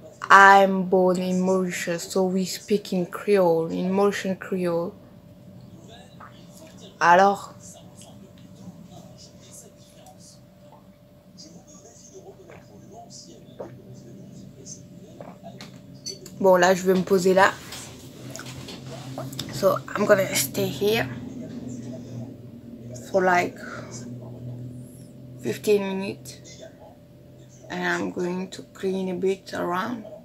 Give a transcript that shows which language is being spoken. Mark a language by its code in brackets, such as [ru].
[en] I'm born in Mauritius, so we speak in Creole, in Mauritian Creole. [fr] Alors, bon là, je vais me poser là. [en] So I'm gonna stay here for like 15 minutes, and I'm going to clean a bit around.